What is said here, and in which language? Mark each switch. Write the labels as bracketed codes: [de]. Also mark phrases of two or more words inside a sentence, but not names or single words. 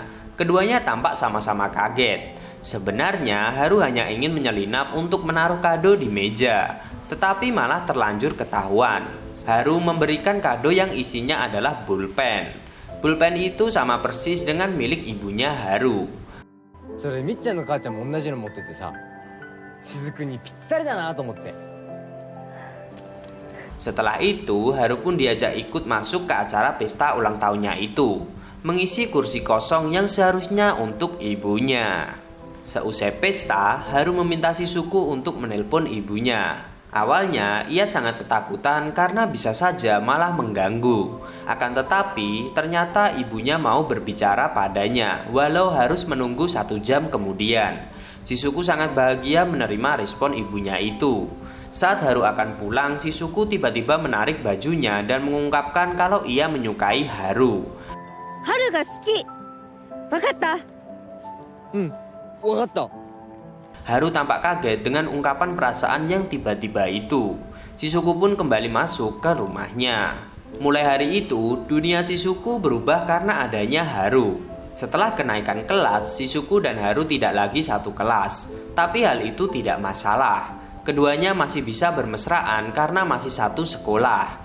[id] Keduanya tampak sama-sama kaget. Sebenarnya Haru hanya ingin menyelinap untuk menaruh kado di meja, tetapi malah terlanjur ketahuan. Haru memberikan kado yang isinya adalah pulpen. Pulpen itu sama persis dengan milik ibunya Haru. [ja] それみっちゃんの母ちゃんも同じの持っててさ、雫にぴったりだなと思って。 [id] Setelah itu, Haru pun diajak ikut masuk ke acara pesta ulang tahunnya itu, mengisi kursi kosong yang seharusnya untuk ibunya. Seusai pesta, Haru meminta Shizuku untuk menelpon ibunya. Awalnya, ia sangat ketakutan karena bisa saja malah mengganggu. Akan tetapi, ternyata ibunya mau berbicara padanya, walau harus menunggu 1 jam kemudian. Shizuku sangat bahagia menerima respon ibunya itu. Saat Haru akan pulang, Shizuku tiba-tiba menarik bajunya dan mengungkapkan kalau ia menyukai Haru. [ja] ハルが好き. Wakatta? わかった。 [id] Haru tampak kaget dengan ungkapan perasaan yang tiba-tiba itu. Shizuku pun kembali masuk ke rumahnya. Mulai hari itu, dunia Shizuku berubah karena adanya Haru. Setelah kenaikan kelas, Shizuku dan Haru tidak lagi satu kelas. Tapi hal itu tidak masalah. Keduanya masih bisa bermesraan karena masih satu sekolah.